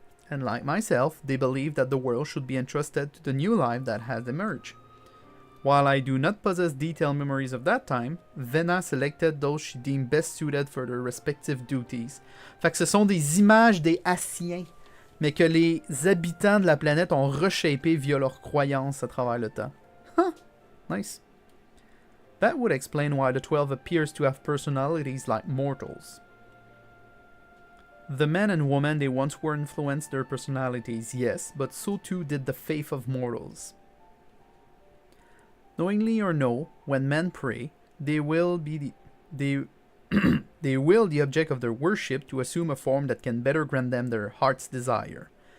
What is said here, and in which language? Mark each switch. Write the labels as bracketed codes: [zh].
[en] And like myself, they believed that the world should be entrusted to the new life that has emerged. While I do not possess detailed memories of that time, Vena selected those she deemed best suited for their respective duties. [fr] Fait que ce sont des images des Hassiens, mais que les habitants de la planète ont reshapé via leurs croyances à travers le temps. [en] Huh, nice. That would explain why the 12 appears to have personalities like mortals. The men and women they once were influenced their personalities, yes, but so too did the faith of mortals. Knowingly or no, when men pray, they will be they will the object of their worship to assume a form that can better grant them their heart's desire.